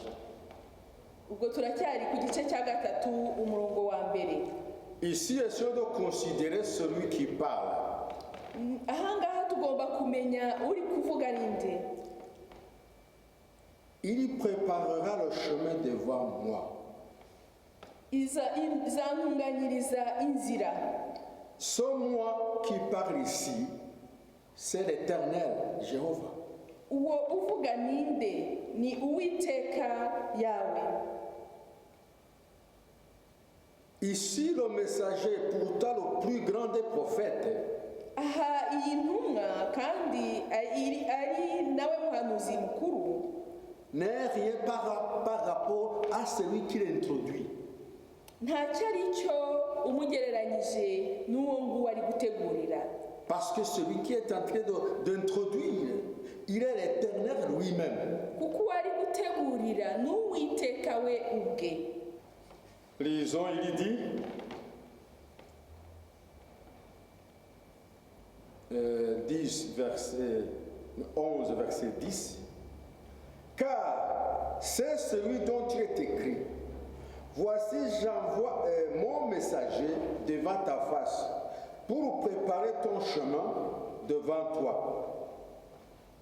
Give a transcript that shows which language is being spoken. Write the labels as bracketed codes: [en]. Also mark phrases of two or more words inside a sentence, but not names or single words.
[rw] ubwo turacyari ku gice cya gatatu umurongo wa mbere. [fr] Ici, essayons de considérer celui qui parle. [rw] ahangaha tugomba kumenya uri kuvuga ninde. [fr] Il préparera le chemin devant moi. [rw] izantunganyiriza inzira. [fr] Ce moi qui parle ici, c'est l'Éternel, Jéhovah. [rw] uwo uvuga ninde ni Uwiteka yawe. [fr] Ici, le messager, pourtant le plus grand des prophètes, [rw] aha iyi ntumwa kandi ari nawe muhanuzi mukuru [fr] n'est rien par rapport à celui qui l'introduit. [rw] ntacyo ari cyo umugereranyije n'uwo nguwo ari gutegurira. [fr] Parce que celui qui est en train d'introduire, il est l'Éternel lui-même. [rw] kuko uwo ari gutegurira ni Uwiteka we ubwe. [fr] Lisons, il dit, 11, verset 10, car c'est celui dont il est écrit, voici j'envoie mon messager devant ta face pour préparer ton chemin devant toi.